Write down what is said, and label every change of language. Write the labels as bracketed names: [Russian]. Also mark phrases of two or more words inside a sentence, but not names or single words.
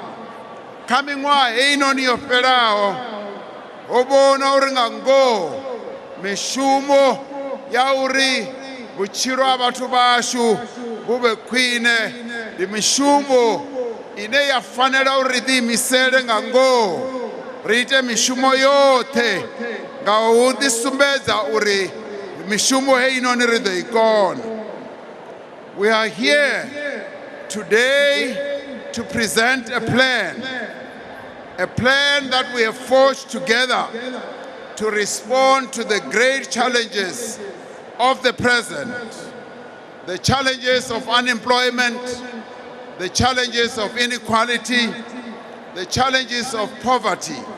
[Venda] Kha miṅwaha heinoni yo fhelaho ho vhona uri nga ngoho mishumo ya uri vhutshilo ha vhathu vhashu vhu vhe khwine ndi mishumo ine ya fanela uri ri ḓiimisele nga ngoho ri ite mishumo yoṱhe nga u ḓisumbedza uri mishumo heinoni ri ḓo i kona. [English] We are here today to present a plan that we have forged together to respond to the great challenges of the present, the challenges of unemployment, the challenges of inequality, the challenges of poverty.